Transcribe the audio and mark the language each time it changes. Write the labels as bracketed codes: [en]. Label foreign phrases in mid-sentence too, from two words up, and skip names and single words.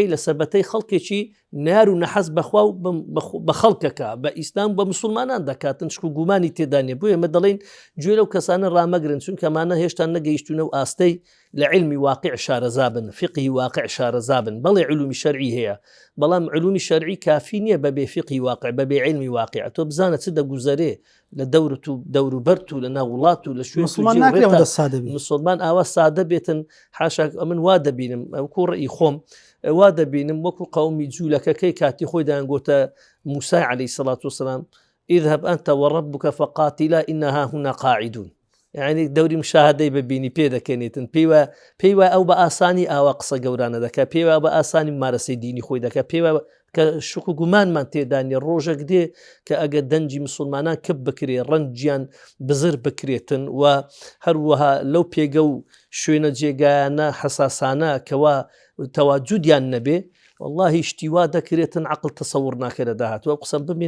[ckb] لە سەربەتەی خەڵکێکی نار و نەحەز بەخوا و بە خەڵکەکە بە ئیسلام بە مسلمانان دەکاتن شک و گومانی تێدانێ بۆ ئێمە دەڵێن گوێ لەو کەسانە ڕامەگرن چون کەمانە هێشتا نەگەیشتونە و ئاستەی لە علمی واقع شارەزابن فقهی واقع شارەزابن بەڵێ علومی شەرعی هەیە بەڵام علومی شەرعی کافی نییە بەبێ فقهی واقع بەبێ علمی واقع تۆ بزانە چ دەگوزەرێ لە دەورت و دەوروبەرت و لە ناوڵات و لە شوێن مسلمان ئاوا سادە بێتن حاشاک ئەمن وا دەبینم ئەو کوڕئی خۆم وا دەبینم وەکو قەومی جوولەکەکەی کاتی خۆی دایانگۆتە موسای [ar] عەلەیهی سەڵات وسەلام اذهب أنت وربك فقاتلا إنها هنا قاعدون [ckb] يعني دەوری مشاهدەی ببینی پێ دەکەنێتن پێیوە ئەو بە ئاسانی ئاوا قسە گەورانە دەکە پێوە بە ئاسانی مارەسەی دینی خۆی دەکە پێوە کە شک و گومانمان تێدانی ڕۆژێک دێ کە ئەگە دەنجی مسلمانان کەب بکرێ ڕەنجیان بزر بکرێتن و هەروەها لەو پێگە و شوێنە جێگایانە حساسانە کەوا تەواجودیان نەبێ واللهی شتیوا دەکرێتن عقل تەسەور ناکە لە داهاتوە قسەم ببینێ